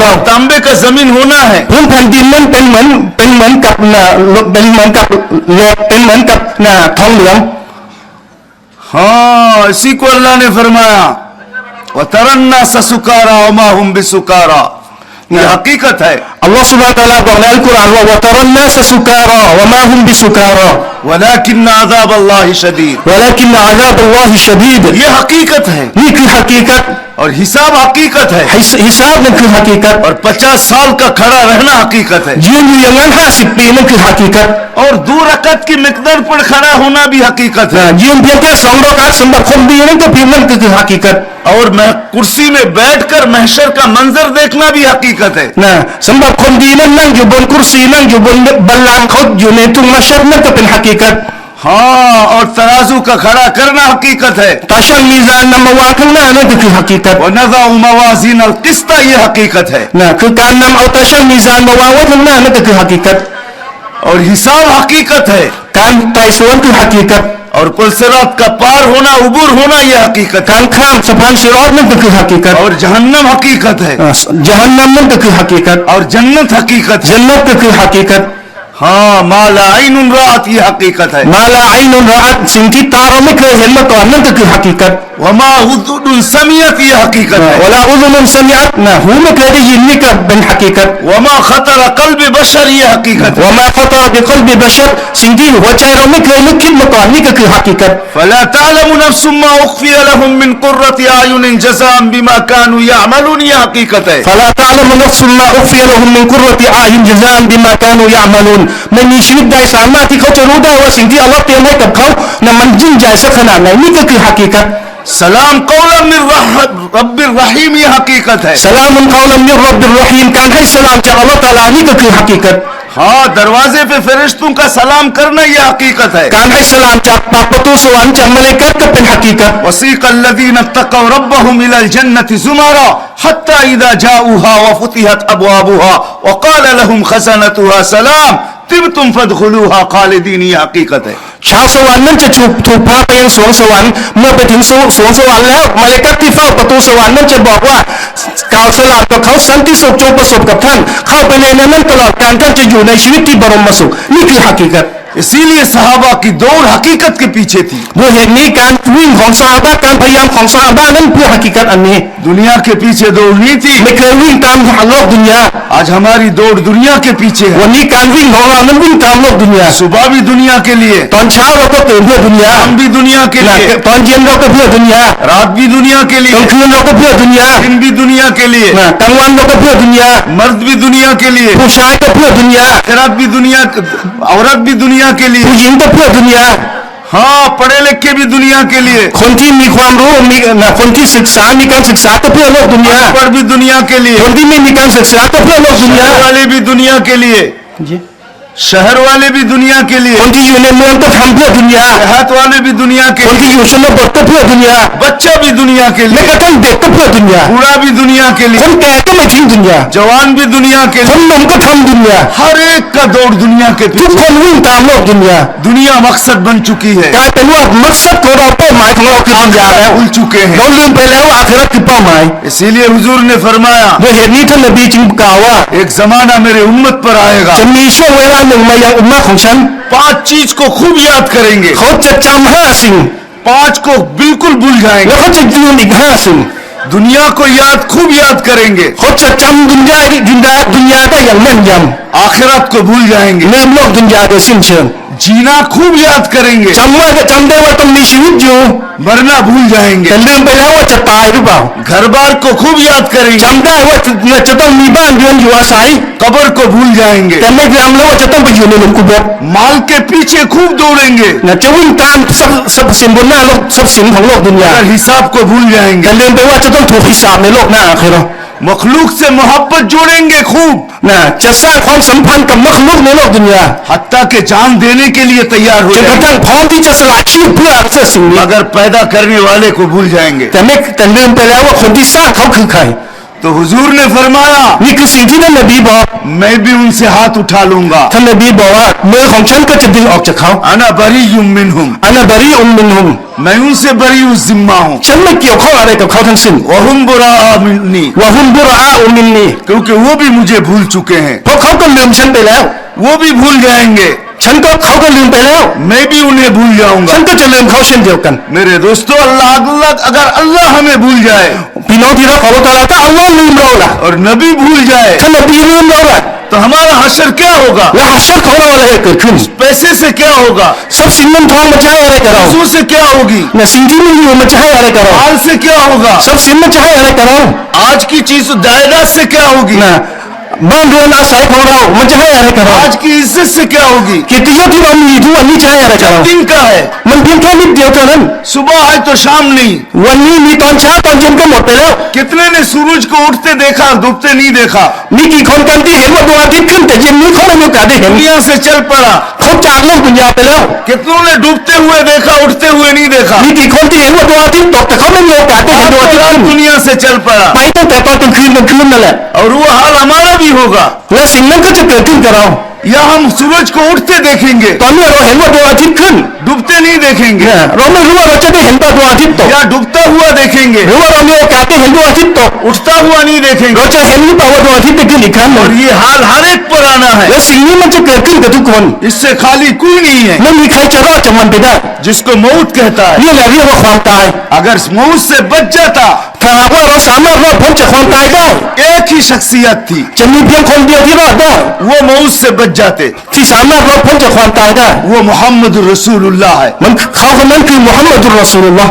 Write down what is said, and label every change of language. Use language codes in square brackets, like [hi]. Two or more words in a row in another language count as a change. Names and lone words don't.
[hi] तांबे का जमीन होना है [th] พื้นแผ่นดินนั้นเป็นเหมือนกับทองเหลือง [hi] हाँ इसी को अल्लाह ने फरमाया [ar] وترى الناس سكارى وما هم بسكارى [hi] ये हकीकत है [th] อัลลอฮฺซุบฮานะฮูวะตะอาลาบอกในอัลกุรอานว่า [ar] وترى الناس سكارى وما هم بسكارى ولكن عذاب الله شديد ولكن عذاب الله شديد [hi] ये हकीकत है [th] นี่คือฮะกีกัต [hi] और हिसाब हकीकत है [th] ฮิซาบนั่นคือฮะกีกัต [hi] और 50 साल का खड़ा रहना हकीकत है [th] ยืนอยู่อย่างนั้น50 ปีนั่นคือฮะกีกัต [hi] और 2 रकत की मिकदार पर खड़ा होना भी हकीकत है [th] ยืนเพียงแค่2รอกาตสำหรับคนดีนั่นก็เพียงนั่นก็คือฮะกีกัต [hi] और मैं कुर्सी में बैठकर महशर का मंजर देखना भी हकीकत है [th] นะสำหรับคนดีนั่นนั่งอยู่บนกุรซีนั่งอยู่บนบัลลังก์เขาอยู่ในทุ่งมัชชัรนั่นก็เป็นฮะกีกัต [hi] हाँ, और तराजू का खड़ा करना हकीकत है। [th] ตาชั่งมีซานนำมาวางข้างหน้านั่นก็คือฮักกีกัต [ar] ونضع الموازين القسط, [hi] ये हकीकत है। [th] นะคือการนำเอาตาชั่งมีซานมาวางไว้ข้างหน้านั่นก็คือฮักกีกัต [hi] और हिसाब हकीकत है। [th] การไต่สวนคือฮักกีกัต [hi] और पुलसिरात का पार होना, उबूर होना, ये हकीकत [th] กา [hi] है। [th] รข้ามสะพานसिรอตนั่นก็คือฮักกีกัต [hi] और जहन्नम हकीकत है। [th] ญะฮันนัมนั่นก็คือฮักกีกัต [hi] और जन्नत हकीकत है। [th] จันนัตก็คือฮักกีกัต [ar] हाँ, ما لا عين رأت, [hi] ये हकीकत है। [ar] ما لا عين رأت [th] สิ่งที่ตาเราไม่เคยเห็นมาก่อนนั่นก็คือฮักกีกัต [ar] وما أذن سمعت, [hi] ये हकीकत है। [ar] ولا أذن سمعت [th] นะหูไม่เคยได้ยินนี่ก็เป็นฮักกีกัต [ar] وما خطر قلب بشر, [hi] ये हकीकत है। [ar] وما خطر بقلب بشر [th] สิ่งที่หัวใจเราไม่เคยนึกคิดมาก่อนนี่ก็คือฮักกีกัต [ar] فلا تعلم نفس ما أخفي لهم من قرة أعين جزاء بما كانوا يعملون, [hi] ये हकीकत है। [ar] فلا تعلم نفس ما أخفي لهم من قرة أعين جزاء بما كانوا يعملون [th] ไม่มีชีวิตใดสามารถที่เขาจะรู้ได้ว่าสิ่งที่อัลลอฮ์เตรียมให้กับเขานั้นมันยิ่งใหญ่สักขนาดไหนนี่ก็คือฮักกีกัต [ar] سلام قولا من رب رحيم, [hi] ये हकीकत है। [ar] سلام قولا من رب رحيم [th] การให้สลามจากอัลลอฮ์ตะอาลานี่ก็คือฮักกีกัต [hi] हाँ, दरवाजे पे फरिश्तों का सलाम करना, ये हकीकत है। [th] การให้สลามจากปากประตูสวรรค์จากมลาอิกะฮ์ก็เป็นฮักกีกัต [ar] وسيق الذين اتقوا ربهم إلى الجنة زمرا حتى إذا جاءوها وفتحت أبوابها وقال لهم خزنتها سلام طبتم فادخلوها خالدين, [hi] ये हकीकत है। [th] ชาวสวรรค์นั้นจะถูกพาไปยังสวงสวรรค์เมื่อไปถึงสวงสวรรค์แล้วมลาอิกะฮ์ที่เฝ้าประตูสวรรค์นั้นจะบอกว่ากล่าวสลามกับเขาสันติสุขจงประสบกับท่านเข้าไปในนั้นตลอดการท่านจะอยู่ในชีวิตที่บรมสุขนี่คือฮักกีกัต [hi] इसीलिए सहाबा की दौड़ हकीकत के पीछे थी। [th] ด้วยเหตุนี้การวิ่งของซอฮาบะห์การพยายามของซอฮาบะห์นั้นเพื่อฮักกีกัตอันนี้ [hi] दुनिया के पीछे दौड़ नहीं थी। [th] ไม่เคยวิ่งตามโลกดุนยา [hi] आज हमारी दौड़ दुनिया के पीछे है। [th] วันนี้การวิ่งของเรานั้นวิ่งตามโลกดุนยา [hi] सुबह भी दुनिया के लिए, [th] ตอนเช้าเราก็ตื่นเพื่อดุนยา [hi] शाम भी दुनिया के लिए, [th] ตอนเย็นเราก็เพื่อดุนยา [hi] रात भी दुनिया के [th] กลาง [hi] लिए, [th] คืนเราก็เพื่อดุนยา [hi] दिन भी दुनिया के लिए, [th] กลางวันเราก็เพื่อดุนยา [hi] मर्द भी दुनिया के लिए, [th] ผู้ชายก็เพื่อดุนยา [hi] औरत भी दुनिया, औरत भी दुनिया के लिए, [th] ผู้หญิงก็เพื่อดุนยา [hi] हाँ, पढ़े लिखे भी दुनिया के लिए, [th] คนที่มีความรู้คนที่ศึกษามีการศึกษาก็เพื่อโลกดุนยา [hi] पढ़ भी दुनिया के लिए, [th] คนที่ไม่มีการศึกษาก็เพื่อโลกดุนยา [hi] शहर वाले भी दुनिया के लिए, शहर वाले भी दुनिया के लिए, [th] คนที่อยู่ในเมืองก็ทำเพื่อดุนยา [hi] देहात वाले भी दुनिया के [th] คน [hi] लिए, [th] ที่อยู่ชนบทก็เพื่อดุนยา [hi] बच्चा भी दुनिया के [th] แม้ [hi] लिए, [th] กระทั่งเด็กก็เพื่อดุนยา [hi] बूढ़ा भी दुनिया के [th] ค [hi] लिए, [th] นแก่ก็ไม่ทิ้งดุนยา [hi] जवान भी दुनिया के [th] ค [hi] लिए, [th] นหนุ่มก็ทำดุนยา [hi] हर एक का दौड़ दुनिया के [th] ทุก [hi] पीछे। [th] คนวิ่งตามโลกดุนยา [hi] दुनिया मकसद बन चुकी है, [th] กลายเป็นว่ามักซัดของเราเป้าหมายของเราคือดุนยาแล้ว [hi] भूल चुके [th] เรา [hi] हैं। [th] ลืมไปแล้วว่าอาคิเราะห์คือเป้าหมาย [hi] इसीलिए हुजूर ने फरमाया, [th] ด้วยเหตุนี้ท่านนบีจึงกล่าวว่า [hi] एक जमाना मेरे उम्मत पर आएगा, [th] จะมีช่วงเวลาหนึ่งมายังอุมมะห์ของฉัน [hi] पांच चीज को खूब याद करेंगे, [th] เขาจะจำ5 สิ่ง [hi] पांच को बिल्कुल भूल [th] แล้ [hi] जाएंगे, [th] วเขาจะลืมอีก5 สิ่ง [hi] दुनिया को याद खूब याद करेंगे, [th] เขาจะจำดุนยาได้อย่างแม่นย [hi] आखिरत को भूल [th] ำ [hi] जाएंगे, [th] ลืมโลกดุนยาโดยสิ้นเชิง [hi] जीना खूब याद करेंगे, [th] จำได้ว่าต้องมีชีวิตอยู่ [hi] मरना भूल [th] แต่ [hi] जाएंगे, [th] ลืมไปแล้วว่าจะตายหรือเปล่า [hi] घर बार को खूब याद करेंगे, [th] จำได้ว่าจะต้องมีบ้านเรือนอยู่อาศัย [hi] कब्र को भूल जाएंगे, [th] แต่ไม่จำแล้วว่าจะต้องไปอยู่ในหลุมกุโบร์ [hi] माल के पीछे खूब दौड़ेंगे, [th] จะวิ่งตามทรัพย์สินบนหน้าโลกทรัพย์สินของโลกดุนยา [hi] और हिसाब को भूल [th] แต่ [hi] जाएंगे, [th] ลืมไปว่าจะต้องถูกฮิซาบในโลกหน้าอาคิเราะห์ [hi] मखलूक से मोहब्बत जोड़ेंगे खूब, [th] จะสร้างความสัมพันธ์กับมักลุกในโลกดุนยา [hi] हत्ता के जान देने के लिए तैयार हो [th] จนกระ [hi] जाएंगे, [th] ทั่งพร้อมที่จะสละชีพเพื่อสิ่งนี้ [hi] मगर पैदा करने वाले को भूल जाएंगे। [th] แต่ลืมไปแล้วว่าคนที่สร้างเขาคือใคร [hi] तो हुजूर ने फरमाया, [th] นี่คือสิ่งที่ท่านนบีบอก [hi] मैं भी उनसे हाथ उठा लूंगा, [th] ท่านนบีบอกว่ามือของฉันก็จะดึงออกจากเขา [ar] أنا بريء منهم, أنا بريء منهم [hi] मैं उनसे बरी उस जिम्मा हूँ, [th] ฉันไม่เกี่ยวข้องอะไรกับเขาทั้งสิ้น [ar] وهم براء مني, وهم براء مني [hi] क्योंकि वो भी मुझे भूल चुके हैं, [th] เพราะเขาก็ลืมฉันไปแล้ว [hi] वो भी भूल जाएंगे, [th] เขาก็ลืมไปแล้ว [hi] मैं भी उन्हें भूल [th] ฉั [hi] जाऊंगा। [th] นก็จะลืมเขาเช่นเดียวกัน [hi] मेरे दोस्तों, अगर अल्लाह हमें भूल जाए [th] พี่น้องที่รักของเราถ้าอัลลอฮ์ลืมเราล่ะ [hi] और नबी भूल जाए [th] ท่านนบีลืมเราล่ะ [hi] तो हमारा हशर क्या होगा? [th] แล้วฮัชรของเราอะไรจะเกิดขึ้น [hi] पैसे से क्या होगा? [th] ทรัพย์สินเงินทองมันจะให้อะไรกับเรา [hi] वजू से क्या होगी? [th] สิ่งที่มีอยู่มันจะให้อะไรกับเรา [hi] माल से क्या होगा? [th] ทรัพย์สินมันจะให้อะไรกับเรา [hi] आज की चीज जायदाद से क्या होगी? [th] บ้านเรือนอาศัยของเรามันจะให้อะไรกับเรา [hi] आज की इज्जत से क्या होगी? [th] เกียรติยศที่เรามีทุกวันนี้จะให้อะไรกับเรา [hi] दिन का है, [th] มันเพียงแค่นิดเดียวเท่านั้น [hi] सुबह है तो शाम नहीं। [th] วันนี้มีตอนเช้าตอนเย็นก็หมดไปแล้ว [hi] कितने ने सूरज को उठते देखा और डूबते नहीं देखा। [th] มีกี่คนกันที่เห็นว่าดวงอาทิตย์ขึ้นแต่เย็นนี้เขาไม่มีโอกาสได้เห็น [hi] दुनिया से चल पड़ा। [th] เขาจากโลกดุนยาไปแล้ว [hi] कितनों ने डूबते हुए देखा, उठते हुए नहीं देखा। [th] มีกี่คนที่เห็นว่าดวงอาทิตย์ตกแต่เขาไม่มีโอกาสได้เห็นดวงอาทิตย์ขึ้น [hi] दुनिया से चल पड़ा [th] ไปตั้งแต่ตอนกลางคืนนั่นแหละ [hi] और वो हाल हमारा भी होगा। [th] และสิ่งนั้นก็จะเกิดขึ้นกับเรา [hi] या हम सूरज को उठते देखेंगे, [th] ตอนนี้เราเห็นว่าดวงอาทิตย์ขึ้น [hi] डूबते नहीं देखेंगे। [th] เนี่ยเราไม่รู้ว่าเราจะได้เห็นตอนดวงอาทิตย์ตก [hi] या डूबता हुआ देखेंगे, [th] หรือว่าเรามีโอกาสได้เห็นดวงอาทิตย์ตก [hi] उठता हुआ नहीं देखेंगे। [th] เราจะเห็นหรือเปล่าว่าดวงอาทิตย์ได้ขึ้นอีกครั้งหนึ่ง [hi] और ये हाल हर एक पर आना है। [th] และสิ่งนี้มันจะเกิดขึ้นกับทุกคน [hi] इससे खाली कोई नहीं है। [th] ไม่มีใครจะรอดจากมันไปได้ [hi] जिसको मौत कहता है, [th] นี่แหละเรียกว่าความตาย [hi] अगर मौत से बच जाता, [th] ถ้าหากว่าเราสามารถรอดพ้นจากความตายได้ [hi] एक ही शख्सियत थी, [th] จะมีเพียงคนเดียวที่รอดได้ [hi] वो मौत से बच जाते। [th] ที่สามารถรอดพ้นจากความตายได้ [hi] वो मोहम्मद रसूलुल्लाह है। [th] มันเขาคนนั้นคือมุฮัมมัดุลรอซูลุลลอฮ์